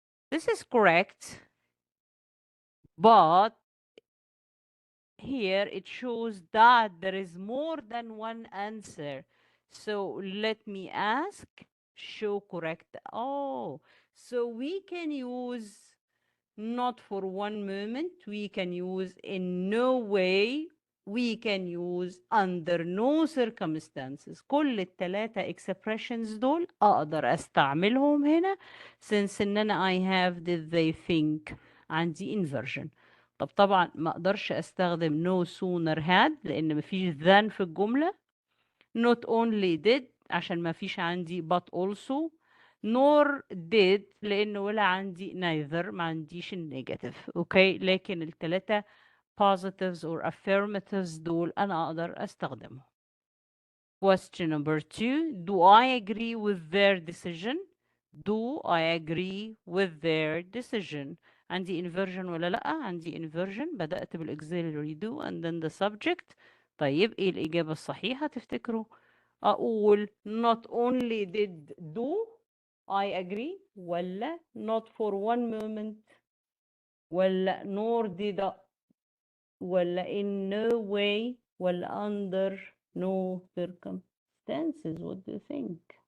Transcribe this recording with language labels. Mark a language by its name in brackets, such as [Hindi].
[English] This is correct, but here it shows that there is more than one answer. So let me ask, show correct. Oh, so we can use not for one moment, we can use in no way, we can use under no circumstances. [Arabic] كل التلاتة expressions دول أقدر أستعملهم هنا since إن أنا [English] I have did they think [Arabic] عندي inversion. طب طبعا ما أقدرش أستخدم no sooner had لأن مفيش than في الجملة. [English] Not only did [Arabic] عشان مفيش عندي [English] but also. [Arabic] nor did لأنه ولا عندي neither ما عنديش النيجاتيف. اوكي لكن التلاتة [English] positives or affirmatives [Arabic] دول أنا أقدر أستخدمهم. [English] Question number 2. Do I agree with their decision? Do I agree with their decision? [Arabic] عندي inversion ولا لأ؟ عندي inversion. بدأت [English] بالauxiliary do and then the subject. [Arabic] طيب إيه الإجابة الصحيحة تفتكروا؟ أقول [English] not only did do I agree ولا not for one moment ولا nor did I ولا in no way ولا under no circumstances. What do you think?